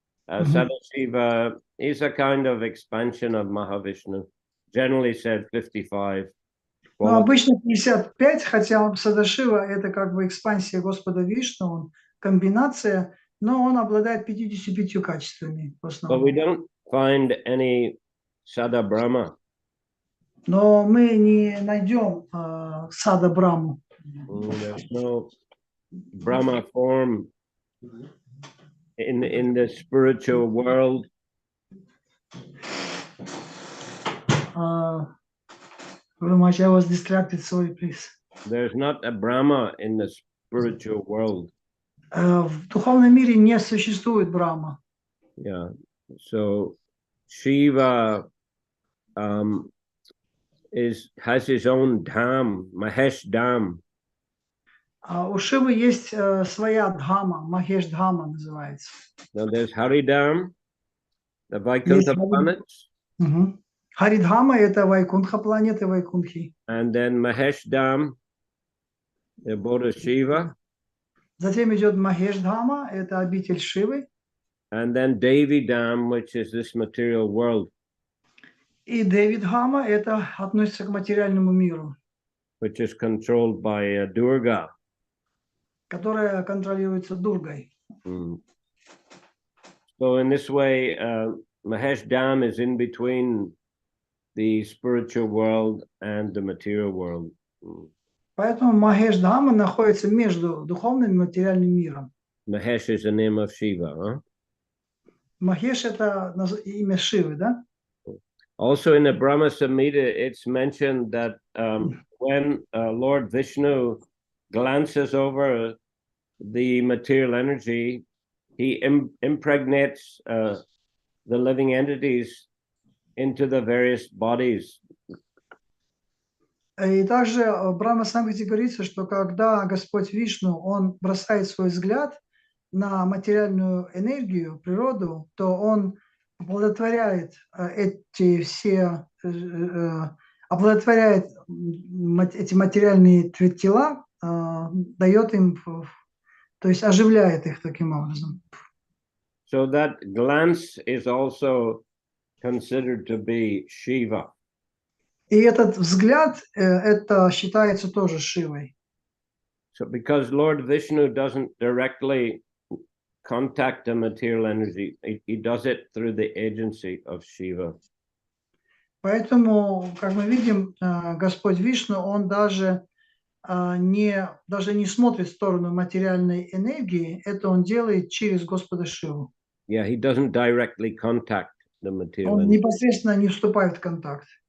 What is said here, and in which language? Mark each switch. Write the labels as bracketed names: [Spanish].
[English] Sadashiva is a kind of expansion of Mahavishnu. Generally said 55. [Russian] Но обычно 55, хотя Садашива это как бы экспансия Господа Вишну, он комбинация, но он обладает 55 качествами в [English] But we [Russian] основном. [English] don't find any Sada Brahma. [Russian] Но мы не найдем Сада Браму. [English] There's no Brahma form in the spiritual world. Very much I was distracted, sorry, please. There's not a Brahma in the spiritual world. [Russian] В духовном мире не существует Брахма. [English] Yeah. So Shiva has his own dham, Mahesh Dham. [Russian] У Шивы есть своя дхама, Махеш Дхама называется. [English] Now there's Haridam, the [Russian] Есть [English] Vaikuntha planets, [Russian] Харидхама – это Вайкунтха, планеты Вайкунтхи. [English] and then Mahesh Dham, the abode of Shiva, [Russian] Затем идет Махеш Дхама, это обитель Шивы. [English] and then Devi Dham, which is this material world, [Russian] И Деви Дхама – это относится к материальному миру, [English] which is controlled by Durga. [Russian] которая контролируется Дургой. Mm. [English] So in this way, Mahesh Dham is in between the spiritual world and the material world. Mm. [Russian] Поэтому Махеш Дхама находится между духовным и материальным миром. [English] Mahesh is the name of Shiva. Huh? [Russian] Махеш – это имя Шивы, да? [English] Also in the Brahma Samhita, it's mentioned that when Lord Vishnu glances over the material energy, he impregnates the living entities into the various bodies. [Russian] И также в Брахма Самхите говорится, что когда Господь Вишну, он бросает свой взгляд на материальную энергию, природу, то он оплодотворяет эти все, оплодотворяет эти материальные тела, дает им, то есть оживляет их таким образом. [English] So that glance is also considered to be Shiva. [Russian] И этот взгляд, это считается тоже Шивой. [English] So because Lord Vishnu doesn't directly contact the material energy, he does it through the agency of Shiva. [Russian] Поэтому, как мы видим, Господь Вишну, он даже не смотрит в сторону материальной энергии, это он делает через Господа Шиву. [English] Yeah, he doesn't directly contact the material [Russian] Он [English] energy. [Russian] непосредственно не вступает в контакт.